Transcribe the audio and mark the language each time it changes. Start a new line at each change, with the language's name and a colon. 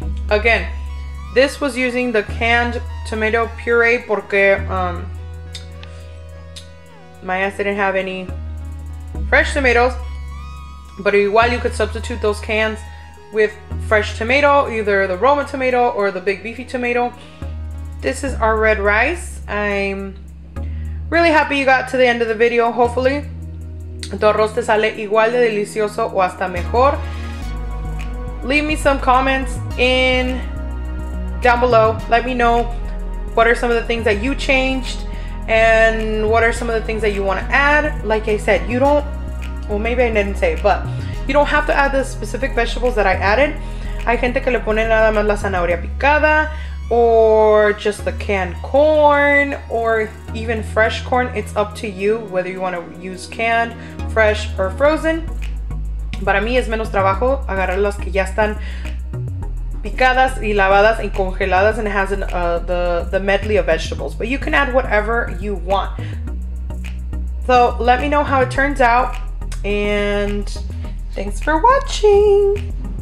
English: Again, this was using the canned tomato puree porque my ass didn't have any fresh tomatoes. But igual you could substitute those cans with fresh tomato, either the Roma tomato or the big beefy tomato. This is our red rice. I'm really happy you got to the end of the video.
Spanish: Hopefully tu arroz te sale igual de delicioso o hasta mejor.
English: Leave me some comments down below. Let me know what are some of the things that you changed and what are some of the things that you want to add. Like I said, you don't, well, maybe I didn't say it, but you don't have to add the specific vegetables that I added.
Spanish: Hay gente que le pone nada más la zanahoria picada,
English: or just the canned corn, or even fresh corn. It's up to you whether you want to use canned, fresh, or frozen.
Spanish: Para mí es menos trabajo agarrar las que ya están picadas y lavadas y congeladas,
English: and it has the medley of vegetables. But you can add whatever you want. So let me know how it turns out, and thanks for watching.